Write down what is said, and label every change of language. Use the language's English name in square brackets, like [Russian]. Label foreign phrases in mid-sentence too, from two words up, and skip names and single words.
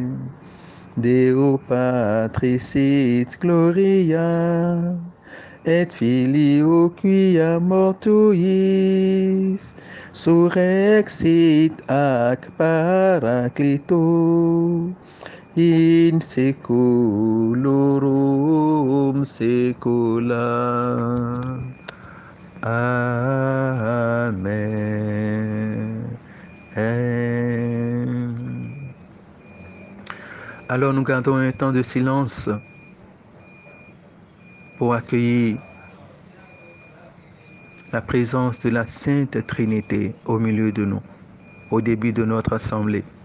[Latin] Deo Patris sit gloria, et Filio quia mortuis, surrexit ac Paraclito, in seculorum saecula. Amen. [French] Alors nous gardons un temps de silence pour accueillir la présence de la Sainte Trinité au milieu de nous, au début de notre assemblée.